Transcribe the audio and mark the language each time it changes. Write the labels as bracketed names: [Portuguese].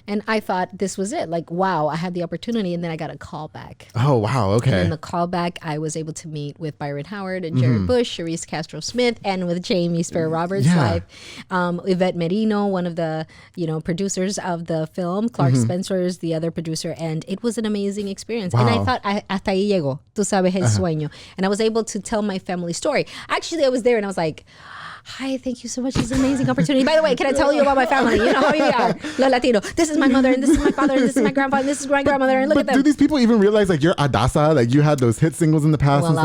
[English] And I thought this was it. Like, wow, I had the opportunity. And then I got a call back. Oh, wow. Okay. And in the call back, I was able to meet with Byron Howard and Jared Bush, Charisse Castro-Smith, and with Jamie Sparrow Roberts live. Yvette Merino, one of the producers of the film. Clark Spencer is the other producer, and it was an amazing experience. Wow. And I thought, [Spanish] hasta ahí llegó, tú sabes el sueño. [English] And I was able to tell my family story. Actually, I was there and I was like, hi, thank you so much. This is an amazing opportunity. By the way, can I tell you about my family? You know how we are. [Spanish] Los Latino. [English] This is my mother, and this is my father, and this is my grandfather, and this is my grandmother, and look at them. Do these people even realize, like, you're Adasa? Like, you had those hit singles in the past and such?